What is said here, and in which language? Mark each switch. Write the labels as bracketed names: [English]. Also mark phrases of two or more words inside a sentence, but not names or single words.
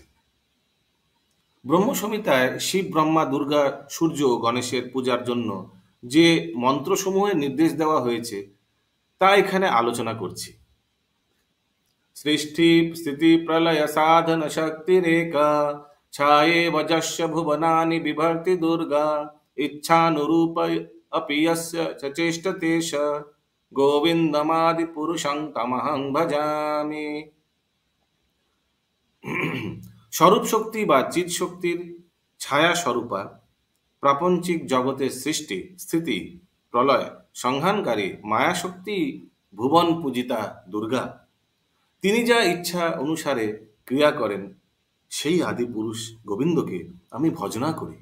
[Bangla] ব্রহ্ম সংহিতায় শিব, ব্রহ্মা, দুর্গা, সূর্য ও গণেশের পূজার জন্য যে মন্ত্রসমূহের নির্দেশ দেওয়া হয়েছে তা এখানে আলোচনা করছি। [Sanskrit] সৃষ্টি স্থিতি প্রলয় সাধন শক্তিরেকা ছায়ে বজস্য ভুবনানি বিভর্তি দুর্গা ইচ্ছানুরূপ अपि यस्य च चेष्टते स गोविन्दमादि पुरुषं तमहं भजामि। [Bangla] স্বরূপ শক্তি বা চিৎ শক্তির ছায়া স্বরূপা প্রাপঞ্চিক জগতের সৃষ্টি, স্থিতি, প্রলয় সংহানকারী মায়া শক্তি ভুবন পূজিতা দুর্গা। তিনি যা ইচ্ছা অনুসারে ক্রিয়া করেন সেই আদি পুরুষ গোবিন্দকে আমি ভজনা করি।